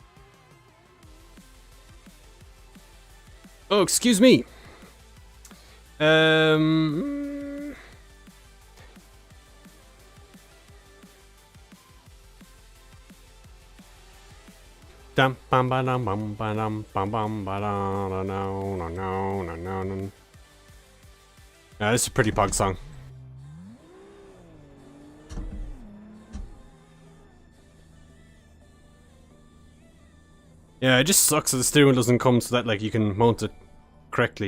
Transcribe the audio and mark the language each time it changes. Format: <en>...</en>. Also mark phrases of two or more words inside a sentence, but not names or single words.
<en>Oh, excuse me. Um. Dum bum ba dum bum ba dum bum bum ba da no no no no no no. Yeah, this is a pretty pog song. Yeah, it just sucks that the steering wheel doesn't come so that like you can mount it correctly.</en>